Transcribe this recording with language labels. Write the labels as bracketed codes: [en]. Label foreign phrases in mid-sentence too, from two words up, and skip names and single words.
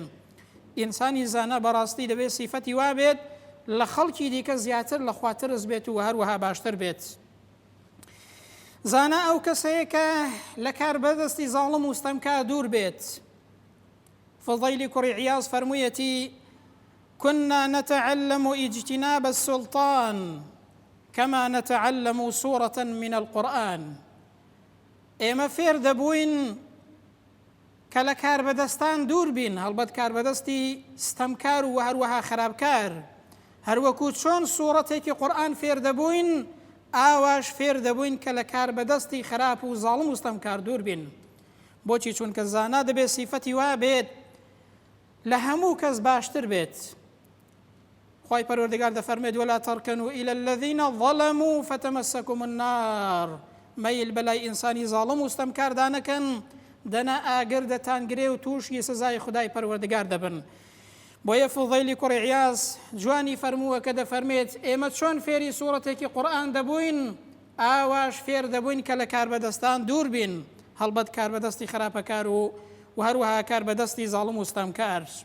[ckb] ئینسانی زانا بەڕاستی دەبێت سیفەتی وا بێت لە خەڵکی دیکە زیاتر لە خوا ترس بێت و هەروەها باشتر بێت. زانا ئەو کەسەیە کە لە کاربەدەستی زاڵم و ستەمکار دوور بێت. فضەیلی کوڕی عیاض فەرموویەتی [ar] كنا نتعلم اجتناب السلطان كما نتعلم سورة من القرآن. [ckb] ئێمە فێر دەبووین کە لە کاربەدەستان دوور بین، هەڵبەت کاربەدەستی ستەمکار و هەروەها خراپکار، هەروەکو چۆن سوورەتێکی قورئان فێر دەبووین ئاواش فێر دەبووین کە لە کاربەدەستی خراپ و زاڵم و ستەمکار دوور بین. بۆچی؟ چونکە زانا دەبێت سیفەتی وا بێت لە هەموو کەس باشتر بێت. خوای پەروەردگار دەفەرمێت [ar] ولا تركنوا إلى الذين ظلموا فتمسكم النار، [ckb] مەیل بەلای ئینسانی زاڵم و ستەمکار دانەکەن دەنا ئاگر دەتانگرێ و تووشی سزای خودای پەروەردگار دەبن. بۆیە فوضەیلی کوڕی عیاض جوانی فەرمووە کە دەفەرمێت ئێمە چۆن فێری سوورەتێکی قورئان دەبووین ئاواش فێر دەبووین کە لە کاربەدەستان دوور بین، هەڵبەت کاربەدەستی خراپەکار و هەروەها کاربەدەستی زاڵم و ستەمکار.